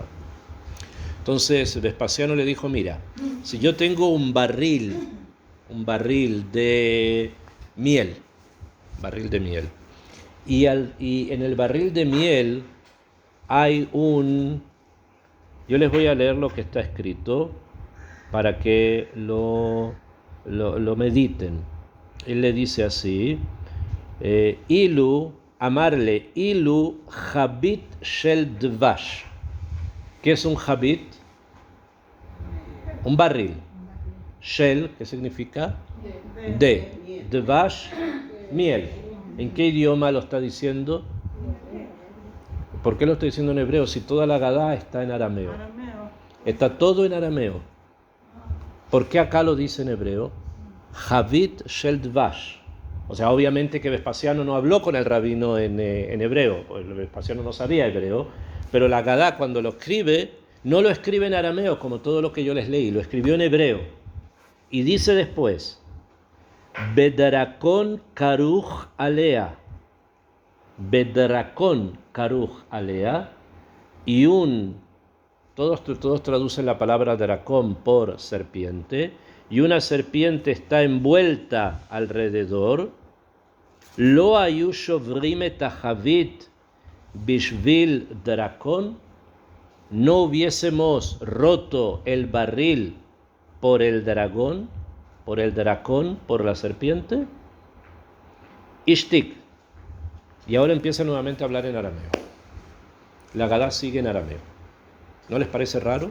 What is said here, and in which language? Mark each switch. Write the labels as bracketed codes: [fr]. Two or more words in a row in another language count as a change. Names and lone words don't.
[es] Entonces Vespasiano le dijo, mira, si yo tengo un barril de miel, y en el barril de miel hay yo les voy a leer lo que está escrito para que lo mediten. Él le dice así, [he] אמר ליה אילו חבית של דבש. [es] ¿Qué es un habit? Un barril. Shel, ¿qué significa? De. Dvash, miel. ¿En qué idioma lo está diciendo? ¿Por qué lo está diciendo en hebreo si toda la Gadá está en arameo? Está todo en arameo. ¿Por qué acá lo dice en hebreo? [he] חבית של דבש. [es] O sea, obviamente que Vespasiano no habló con el rabino en hebreo, porque Vespasiano no sabía hebreo, pero la Gadá cuando lo escribe, no lo escribe en arameo como todo lo que yo les leí, lo escribió en hebreo. Y dice después, [he] בדרקון כרוך עליה בדרקון כרוך עליה, [es] y todos traducen la palabra dracón por serpiente, y una serpiente está envuelta alrededor, [he] לא היו שוברים את החבית בשביל דרקון, [es] no hubiésemos roto el barril por el dragón, por la serpiente. Ishtik. Y ahora empieza nuevamente a hablar en arameo. La Gadá sigue en arameo. ¿No les parece raro?